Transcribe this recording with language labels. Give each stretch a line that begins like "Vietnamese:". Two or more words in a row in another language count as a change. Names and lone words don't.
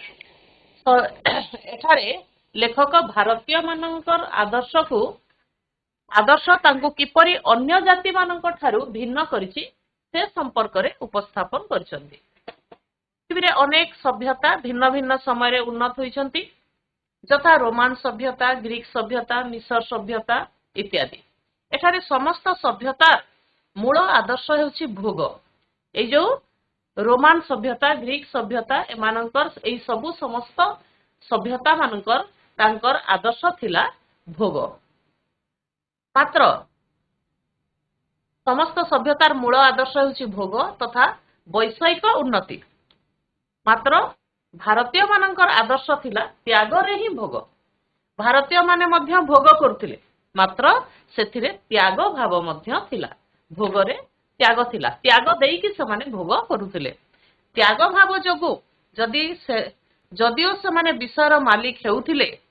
Odia: ଏଠାରେ ଲେଖକ ଭାରତୀୟ ମାନଙ୍କର ଆଦର୍ଶ ତାଙ୍କୁ କିପରି ଅନ୍ୟ ଜାତି ମାନଙ୍କ ଠାରୁ ଭିନ୍ନ କରିଛି ସେ ସମ୍ପର୍କ ରେ ଉପସ୍ଥାପନ କରୁଛନ୍ତି ପୃଥିବୀ ରେ ଅନେକ ସଭ୍ୟତା ଭିନ୍ନ ଭିନ୍ନ ସମୟ ରେ ଉନ୍ନତ ହୋଇଛନ୍ତି ଯଥା ରୋମାନ ସଭ୍ୟତା ଗ୍ରୀକ ସଭ୍ୟତା ମିଶର ସଭ୍ୟତା ଇତ୍ୟାଦି ଏଠାରେ ସମସ୍ତ ସଭ୍ୟତା ମୂଳ ଆଦର୍ଶ ହେଉଛି ଭୋଗ ଏ ଯୋ ରୋମାନ ସଭ୍ୟତା ଗ୍ରୀକ ସଭ୍ୟତା ଏମାନଙ୍କର ଏଇ ସବୁ ସମସ୍ତ ସଭ୍ୟତା ମାନଙ୍କର ତାଙ୍କର ଆଦର୍ଶ ଥିଲା ଭୋଗ ମାତ୍ର ସମସ୍ତ ସଭ୍ୟତାର ମୂଳ ଆଦର୍ଶ ହେଉଛି ଭୋଗ ତଥା ବୈଷୟିକ ଉନ୍ନତି ମାତ୍ର ଭାରତୀୟ ମାନଙ୍କର ଆଦର୍ଶ ଥିଲା ତ୍ୟାଗ ରେ ହିଁ ଭୋଗ ଭାରତୀୟ ମାନେ ମଧ୍ୟ ଭୋଗ କରୁଥିଲେ ମାତ୍ର ସେଥିରେ ତ୍ୟାଗ ଭାବ ମଧ୍ୟ ଥିଲା ଭୋଗ ରେ ତ୍ୟାଗ ଥିଲା ତ୍ୟାଗ ଦେଇ କି ସେ ମାନେ ଭୋଗ କରୁଥିଲେ ତ୍ୟାଗ ଭାବ ଯୋଗୁ ଯଦିଓ ସେ ମାନେ ବିଷୟର ମାଲିକ ହେଉଥିଲେ